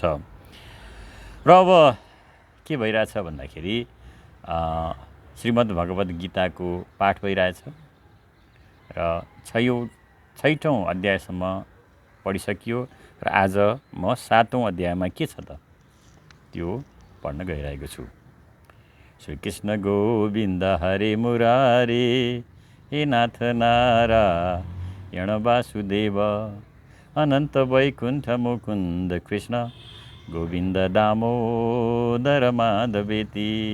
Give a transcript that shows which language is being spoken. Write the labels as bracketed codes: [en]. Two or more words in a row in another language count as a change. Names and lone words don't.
[ne] र अब के भइरहेछ भन्दाखेरि श्रीमद् भगवद् गीताको पाठ भइरहेछ र छैठौँ अध्यायसम्म पढिसकियो र आज म 7औं अध्यायमा के छ त त्यो पढ्न गइरहेको छु। [sa] श्री कृष्ण गोविन्द हरे मुरारे, हे नाथ नारायण वासुदेव, अनंत वैकुंठ मुकुंद कृष्ण गोविंद दामोदर माधवेति।